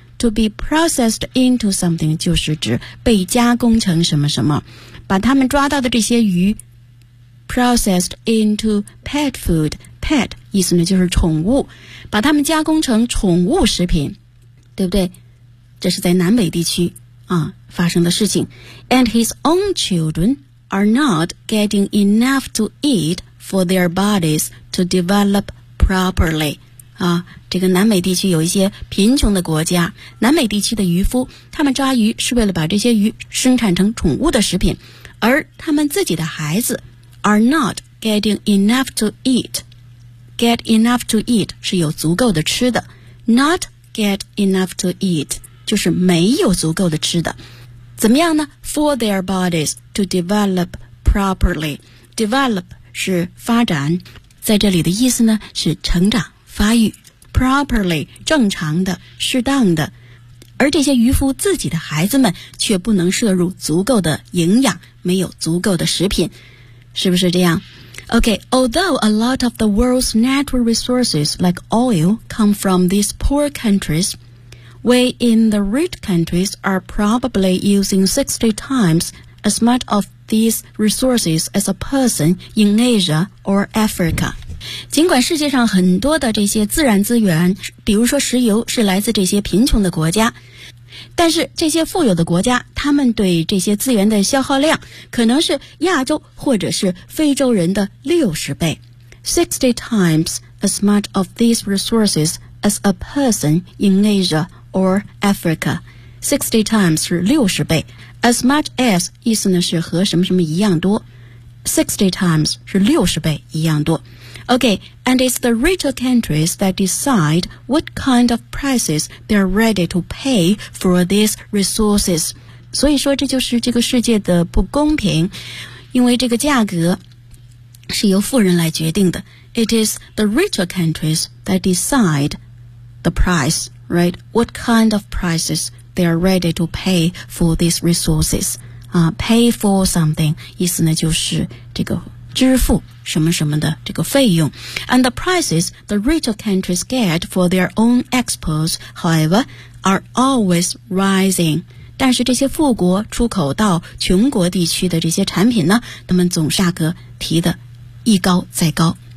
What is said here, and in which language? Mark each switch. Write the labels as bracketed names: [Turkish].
[English] To be processed into something [Chinese] 就是指被加工成什么什么。把他们抓到的这些鱼 [English] Processed into pet food. [Chinese] Pet 意思呢就是宠物，把它们加工成宠物食品，对不对？这是在南美地区啊发生的事情。 [English] And his own children are not getting enough to eat for their bodies to develop properly. [Chinese] 啊，这个南美地区有一些贫穷的国家，南美地区的渔夫，他们抓鱼是为了把这些鱼生产成宠物的食品，而他们自己的孩子 [English] are not getting enough to eat. Get enough to eat [Chinese] 是有足够的吃的。 [English] Not get enough to eat [Chinese] 就是没有足够的吃的。怎么样呢？ [English] For their bodies to develop properly. [Chinese] Develop 是发展，在这里的意思呢是成长、发育。 Properly 正常的、适当的。而这些渔夫自己的孩子们却不能摄入足够的营养，没有足够的食品。是不是这样？ [English] Okay, although a lot of the world's natural resources like oil come from these poor countries, we in the rich countries are probably using 60 times as much of these resources as a person in Asia or Africa. [Chinese] 尽管世界上很多的这些自然资源，比如说石油，是来自这些贫穷的国家，但是这些富有的国家，他们对这些资源的消耗量可能是亚洲或者是非洲人的60倍。 [English] 60 times as much of these resources as a person in Asia or Africa. [Chinese] 60 times 是60倍。 [English] As much as [Chinese] 意思呢是和什么什么一样多。 60 times 是60倍一样多。 [English] OK, and it's the richer countries that decide what kind of prices they're ready to pay for these resources. [Chinese] 所以说这就是这个世界的不公平，因为这个价格是由富人来决定的。 [English] It is the richer countries that decide the price, right? What kind of prices they are ready to pay for these resources、pay for something [Chinese] 意思呢就是这个支付什么什么的这个费用。 [English] And the prices the richer countries get for their own exports, however, are always rising. [Chinese] 但是这些富国出口到穷国地区的这些产品呢，他们总价格提的一高再高。